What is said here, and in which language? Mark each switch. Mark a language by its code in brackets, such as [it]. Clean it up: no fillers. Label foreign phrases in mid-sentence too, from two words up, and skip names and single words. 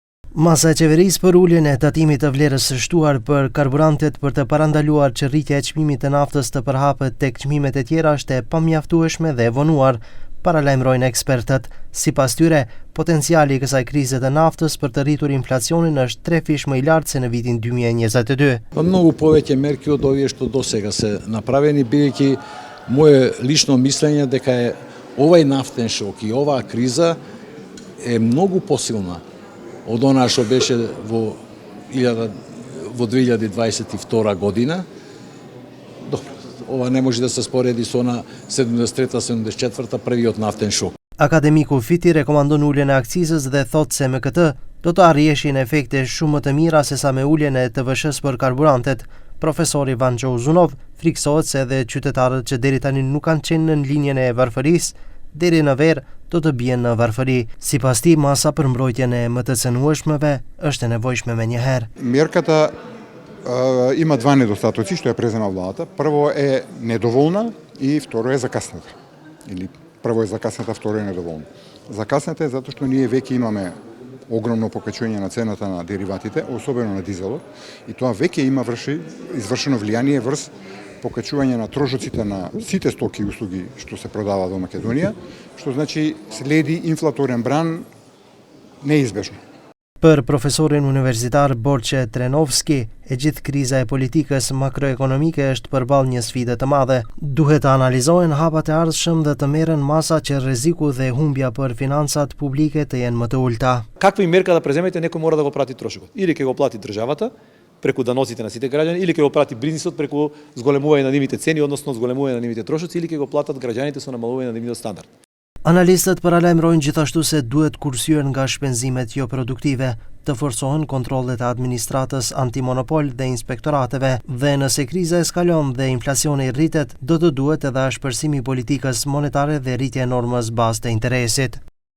[sq] Masa e qeverisë për uljen e tatimit të vlerës së shtuar për karburantet për të parandaluar që rritja e çmimit të naftës të përhapet tek çmimet e tjera është e pamjaftueshme dhe e vonuar, paralajmërojnë ekspertët. Sipas tyre, potenciali i kësaj krize të naftës për të rritur inflacionin është 3 fish më i lartë se në vitin 2022. [mk] Mnogo повеќе мерки од овие што досега се направени, бидејќи мое лично мислење дека е овај нафтен шок и оваа криза е многу посилна од она што беше во 2022 година. Добро, ова не може да се спореди со она 73-74 првиот нафтен шок. [sq] Akademiku Fiti rekomandon uljen e akcizës dhe thotë se me këtë do të arrijeshin efekte shumë më të mira se sa me uljen e TVSH-s për karburantet. Profesori Ivan Xhauzunov friksohet se edhe qytetarët që deri tani nuk kanë qenë në linjën e varfërisë, deri në verë do të bien në varfëri. Sipas tij, masa për mbrojtjen e më të cënueshmëve është e nevojshme menjëherë. [mk] Мерката има два недостатоци што ја презема владата. Прво е недоволна и второ е закасната. Или прво е закасната, второ е недоволна. Закасната е затоа што ние веќе имаме огромно покачување на цената на дериватите, особено на дизелот, и тоа веќе има извршено влијание врз покачување на трошоците на сите стоки и услуги што се продаваат во Македонија, што значи следи инфлаторен бран неизбежно. [sq] Për profesorin universitar Borçe Trenovski, e gjithë kriza e politikës makroekonomike është përballë një sfide të madhe. Duhet të analizohen hapat e ardhshëm dhe të merren masa që rreziku dhe humbja për financat publike të jenë më të ulta. [mk] Каква и мерка да преземете, некој мора да го прати трошокот. Или ќе го плати државата преку даноците на сите граѓани, или ќе го прати бизнисот преку зголемување на нивните цени, односно зголемување на нивните трошоци, или ќе го платат граѓаните со намалување на нивниот стандард. [sq] Analistët paralajmërojnë gjithashtu se duhet kursyer nga shpenzimet jo produktive, të forcohen kontrollet e administratës antimonopol dhe inspektorateve, dhe nëse kriza eskalon dhe inflacioni rritet, do të duhet edhe ashpërsimi i politikës monetare dhe rritja e normës bazë të interesit.